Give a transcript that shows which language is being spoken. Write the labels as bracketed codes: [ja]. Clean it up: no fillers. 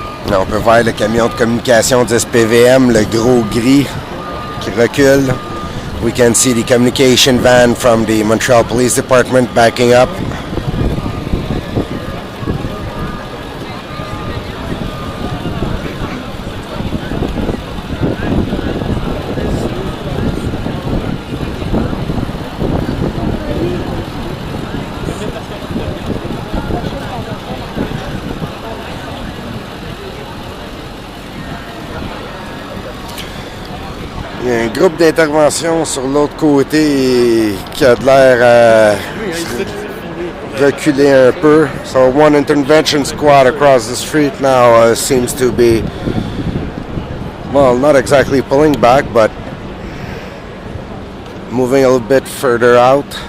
[fr] Là, on peut voir le camion de communication 10 PVM, le gros gris qui recule. [en] We can see the communication van from the Montreal Police Department backing up. [fr] groupe d'intervention sur l'autre côté qui a de l'air reculer un peu. [en] So one intervention squad across the street now seems to be, well, not exactly pulling back, but moving a little bit further out.